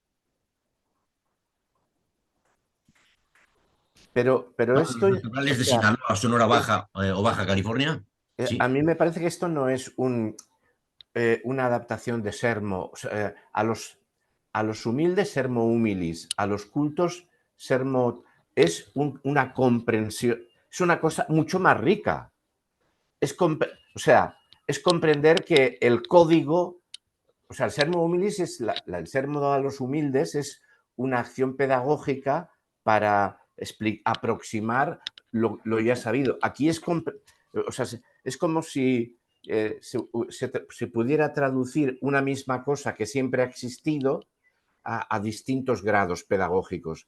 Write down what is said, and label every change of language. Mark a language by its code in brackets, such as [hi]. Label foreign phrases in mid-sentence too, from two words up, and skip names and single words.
[es] Pero esto, Los naturales de Sinaloa, Sonora Baja o Baja California. ¿Sí? A mí me parece que esto no es una adaptación de sermo. O sea, a los humildes [la] sermo humilis, [es] a los cultos sermo, es una comprensión, es una cosa mucho más rica. Es comprender que el código, o sea, el [la] sermo humilis [es] es el sermo a los humildes es una acción pedagógica para aproximar lo ya sabido. Aquí es como si se pudiera traducir una misma cosa que siempre ha existido a distintos grados pedagógicos.